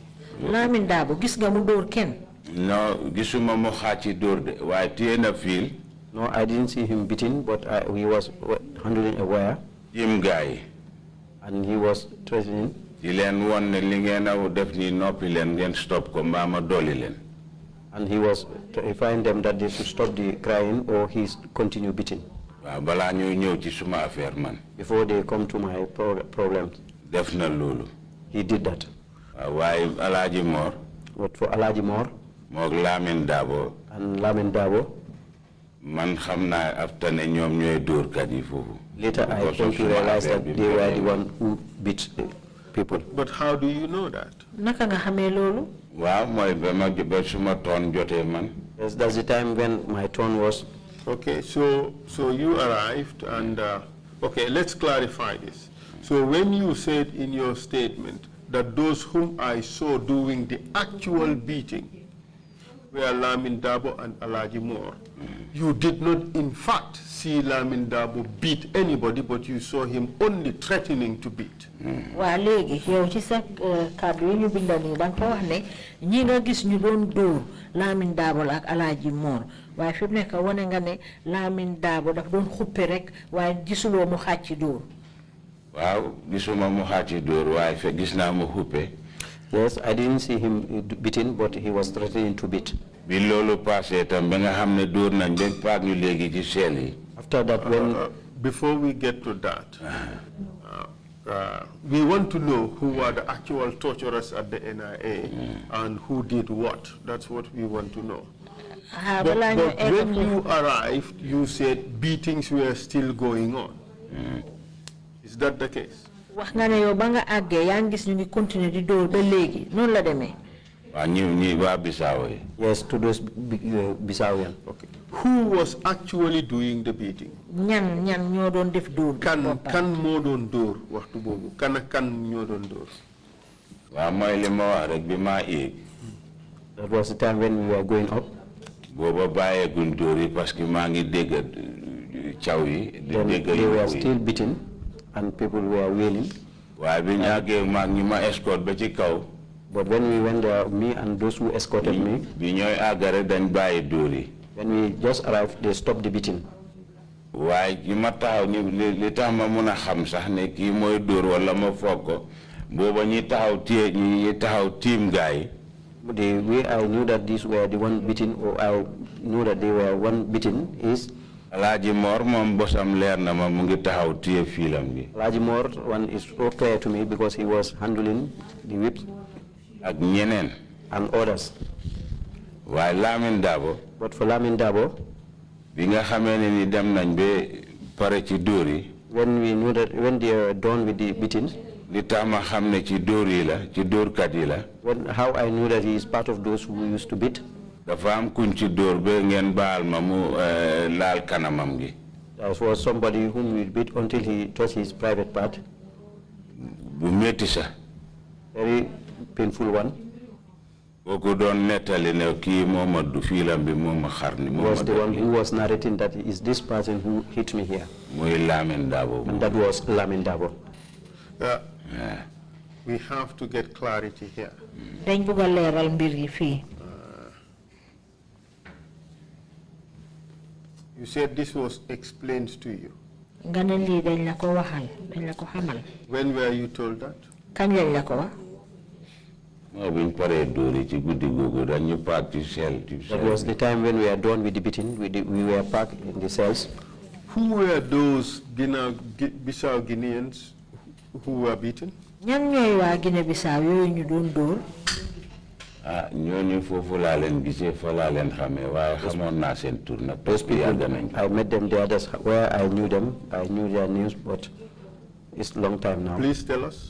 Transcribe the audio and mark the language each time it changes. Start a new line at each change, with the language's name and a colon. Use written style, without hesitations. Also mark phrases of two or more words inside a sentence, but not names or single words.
Wolof: Lamin Dabo gis nga mu dóor kenn. No, gisuma mo xaci dóor de waaye téye na fiil.
English: No, I didn't see him beating, but he was handling a wire.
Wolof: Jim guy.
English: And he was threatening.
Wolof: Di leen won ne li ngeen a def ni noppi leen ngeen stop ko mbaa ma dolli leen.
English: And he was terrifying them that they should stop the crying or he continue beating.
Wolof: Waaw balaa ñuy ñëw ci suma affaire man.
English: Before they come to my problems.
Wolof: Def na loolu.
English: He did that.
Wolof: Waaw waaye Alaaji Mor.
English: But for Alaaji Mor.
Wolof: Moog Lamin Dabo.
English: And Lamin Dabo.
Wolof: Man xam naa after ne ñoom ñooy dóorkat yi foofu.
English: Later I came to realize that they were the one who beat people. But how do you know that?
Wolof: Naka nga xamee loolu? Waaw mooy ba suma toon jotee man.
English: Yes, that's the time when my turn was. Okay, so you arrived and, okay, let's clarify this. So when you said in your statement that those whom I saw doing the actual beating were Lamin Dabo and Alaaji Mor, you did not in fact see Lamin Dabo beat anybody, but you saw him only threatening to beat.
Wolof: Waa léegi yow ci sa kàddu yi ñu bindal nii danga ko wax ne ñi nga gis ñu doon dóor Lamin Dabo ak Alaaji Mor waaye fi mu nekk wane nga ne Lamin Dabo daf doon xuppe rek waaye gisuloo mu xàcc dóor. Waaw gisuma mu xàcc dóor waaye fe gis naa mu xuppe.
English: Yes, I didn't see him beating, but he was threatening to beat.
Wolof: Bi loolu passé tam ba nga xam ne dóor nañ ba paak ñu léegi ci seel yi.
English: After that, when before we get to that, we want to know who are the actual torturers at the NIA and who did what. That's what we want to know. But when you arrived, you said beatings were still going on. Is that the case?
Wolof: Wax nga ne yow ba nga àggee yaa ngi gis ñu ngi continuer di dóor ba léegi noonu la demee. Waa ñi waa Bissau yi.
English: Yes, to those Bissawian. Okay. Who was actually doing the beating?
Wolof: ñan ñoo doon def dóor. Kan moo doon dóor waxtu boobu kan ñoo doon dóor. Waaw mooy li ma wax rek bi maa yéeg.
English: That was the time when we were going up.
Wolof: Booba bàyyeeguñ dóor yi
French: parce que
Wolof: maa ngi dégg caw yi.
English: They were still beating and people were wailing.
Wolof: Waaye bi ñu àggee maag ñi ma escort ba ci kaw.
English: But when we went there, me and those who escorted me,
Wolof: bi ñooy àggare dañ bàyyi dóor yi.
English: when we just arrived, they stopped the beating.
Wolof: Waaye ñi ma taxaw li tax ma mun a xam sax ne kii mooy dóor wala ma foog ko booba ñi taxaw tiim gaa yi.
English: The way I knew that these were the one beating, or I knew that they were one beating, is
Wolof: Alaaji Mor moom bosam leer na ma mu ngi taxaw téye fiilam bi.
English: Alaaji Mor, one is so clear to me because he was handling the whips.
Wolof: Ak ñeneen.
English: And others.
Wolof: Waaye Lamin Dabo.
English: But for Lamin Dabo,
Wolof: bi nga xamee ne ni dem nañ ba pare ci dóor yi.
English: When we knew that, when they were done with the beatings,
Wolof: li tax ma xam ne ci dóor yi la ci dóorkat yi la.
English: How I knew that he is part of those who used to beat.
Wolof: Dafa am kuñ ci dóor ba ngeen baal ma mu laal kanamam gi.
English: There was somebody whom we beat until he touched his private part.
Wolof: Bu métti sa.
English: Very painful one.
Wolof: Kooku doon nettali ne kii mooma du fiilam bi mooma xar ni mooma.
English: Was the one who was narrating that is this person who hit me here.
Wolof: Muy Lamin Dabo.
English: And that was Lamin Dabo. We have to get clarity here.
Wolof: dañ bëgg a leeral mbir yi fii.
English: You said this was explained to you.
Wolof: nga ne lii dañ la ko waxal dañ la ko xamal.
English: When were you told that?
Wolof: kañ lañ la ko wax. Buñ paree dóor yi ci guddi googu dañu paak ci sel.
English: That was the time when we are done with the beating. We were packed in the cells. Who were those Bissau Guineans who were beaten?
Wolof: ñan ñooy waa Guinée Bissau yooyu ñu doon dóor. ñooñu foofu laa leen gisee fa laa leen xamee waaye xamoon naa seen tur nag.
English: Those people, I met them there. That's where I knew them. I knew their names, but it's a long time now. Please tell us.